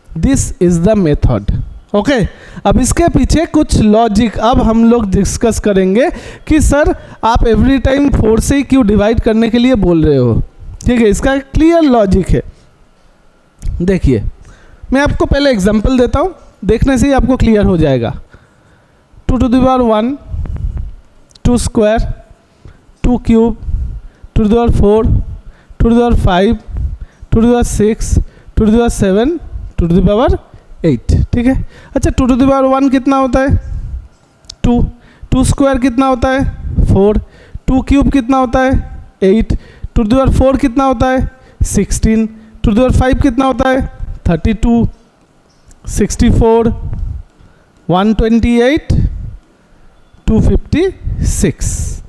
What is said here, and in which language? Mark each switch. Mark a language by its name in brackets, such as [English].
[English] This is the method. [Hindi] Okay, अब इसके पीछे कुछ लॉजिक अब हम लोग डिस्कस करेंगे कि सर आप एवरी टाइम 4 से क्यों डिवाइड करने के लिए बोल रहे हो। ठीक है, इसका क्लियर लॉजिक है। देखिए, मैं आपको पहले एग्जांपल देता हूँ, देखने से ही आपको क्लियर हो जाएगा। 2 to the power 1, 2 square, 2 cube, 2 to the power 4, 2 to the power 5, 2 to the power 6, 2 to the power 7, 2 to the power 8। ठीक है, अच्छा 2 to the power 1 कितना होता है 2, 2 स्क्वायर कितना होता है 4, 2 क्यूब कितना होता है 8, 2 to the power 4 कितना होता है 16, 2 to the power 5 कितना होता है 32, 64, 128, 256।